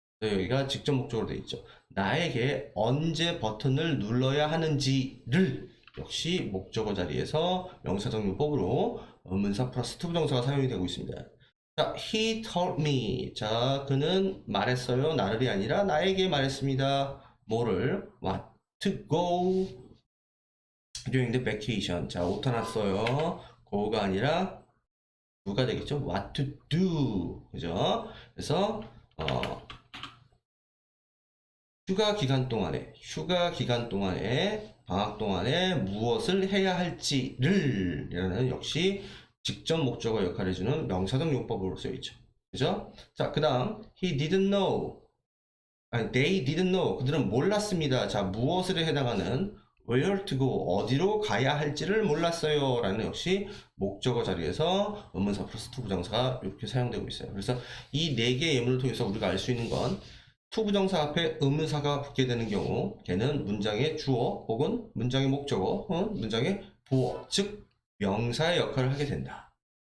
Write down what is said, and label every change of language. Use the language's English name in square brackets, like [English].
[Korean] 여기가 직접 목적으로 되어 있죠. 나에게 언제 버튼을 눌러야 하는지를 역시 목적어 자리에서 명사적 용법으로 의문사 플러스 투부정사가 사용이 되고 있습니다. 자, [English] he told me. [Korean] 자, 그는 말했어요. 나를이 아니라 나에게 말했습니다. 뭐를? [English] What to go during the vacation. [Korean] 자, 오타 났어요. go가 아니라 do가 되겠죠. [English] What to do. 그죠? [Korean] 그래서 휴가 기간 동안에 방학 동안에 무엇을 해야 할지를 이라는 역시 직접 목적어 역할을 해주는 명사적 용법으로 쓰여있죠. 그죠? [English] 자, [Korean] 그 다음 [English] he didn't know they didn't know [Korean] 그들은 몰랐습니다. 자, 무엇을 해당하는 [English] where to go [Korean] 어디로 가야 할지를 몰랐어요 라는 역시 목적어 자리에서 의문사 플러스 투부정사가 이렇게 사용되고 있어요. 그래서 이 네 개의 예문을 통해서 우리가 알 수 있는 건 투부정사 앞에 의문사가 붙게 되는 경우 걔는 문장의 주어 혹은 문장의 목적어 혹은 문장의 보어 즉 명사의 역할을 하게 된다.